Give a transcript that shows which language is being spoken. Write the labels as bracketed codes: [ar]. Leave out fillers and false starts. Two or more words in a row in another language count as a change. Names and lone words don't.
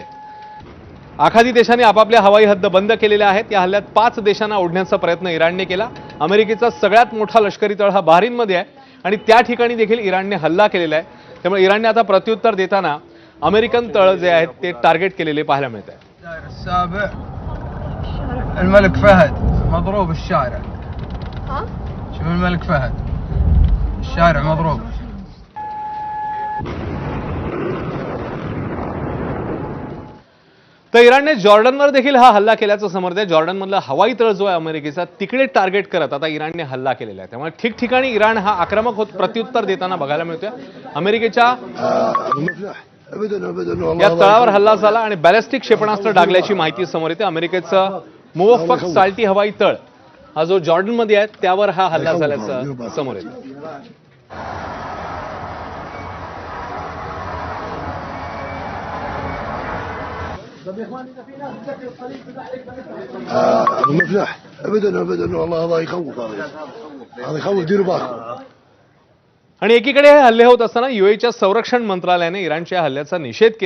[mr] आखाती देशांनी आपापल्या हवाई हद्द बंद केलेल्या आहेत. या हल्ल्यात 5 देशांना ओढण्याचा प्रयत्न इराणने केला. अमेरिकेचा सगळ्यात मोठा लष्करी तळ हा बहरीनमध्ये आहे आणि त्या ठिकाणी देखील इराणने हल्ला केलेला आहे. त्यामुळे इराणने आता प्रत्युत्तर देताना अमेरिकन तळ जे आहेत ते टार्गेट केलेले पाहायला मिळत आहे. [ar] الملك فهد مضروب الشارع. شوف الملك فهد الشارع مضروب. [mr] तर इराणने जॉर्डनवर देखील हा हल्ला केल्याचं समजतंय. जॉर्डनमधला हवाई तळ जो आहे अमेरिकेचा तिकडे टार्गेट करत आता इराणने हल्ला केलेला आहे. त्यामुळे ठिकठिकाणी इराण हा आक्रमक होत प्रत्युत्तर देताना बघायला मिळतोय. अमेरिकेच्या या तळावर हल्ला झाला आणि बॅलिस्टिक क्षेपणास्त्र डागल्याची माहिती समोर येते. अमेरिकेचं मुवफ्फक साल्टी हवाई तळ हा जो जॉर्डनमध्ये आहे त्यावर हा हल्ला झाल्याचं समोर येतं. [ar] ابو مفلح ابدا والله هذا يخوف هذا يخوف ديروا بالكم. [mr] आणि एकीकडे हे हल्ले होत असताना UAEच्या संरक्षण मंत्रालयाने इराणच्या हल्ल्याचा निषेध केला.